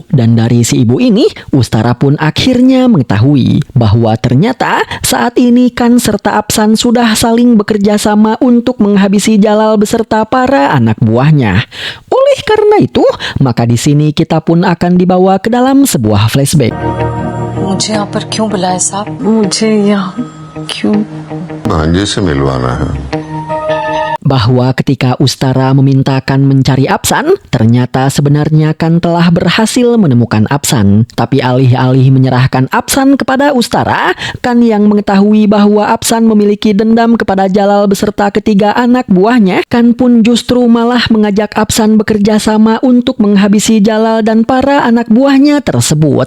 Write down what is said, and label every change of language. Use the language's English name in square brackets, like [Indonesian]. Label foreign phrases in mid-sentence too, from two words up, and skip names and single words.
[Indonesian] Dan dari si ibu ini, Ustara pun akhirnya mengetahui bahwa ternyata saat ini Kan serta Apsan sudah saling bekerja sama untuk menghabisi Jalal beserta para anak buahnya. Oleh karena itu, maka di sini kita pun akan dibawa ke dalam sebuah flashback. [Hindi] मुझे यहाँ पर क्यों बुलाया साहब? मुझे यहाँ क्यों? भांजे से मिलवाना है। [Indonesian] Bahwa ketika Ustara memintakan mencari Apsan, ternyata sebenarnya Kan telah berhasil menemukan Apsan. Tapi alih-alih menyerahkan Apsan kepada Ustara, Kan yang mengetahui bahwa Apsan memiliki dendam kepada Jalal beserta ketiga anak buahnya, Kan pun justru malah mengajak Apsan bekerja sama untuk menghabisi Jalal dan para anak buahnya tersebut.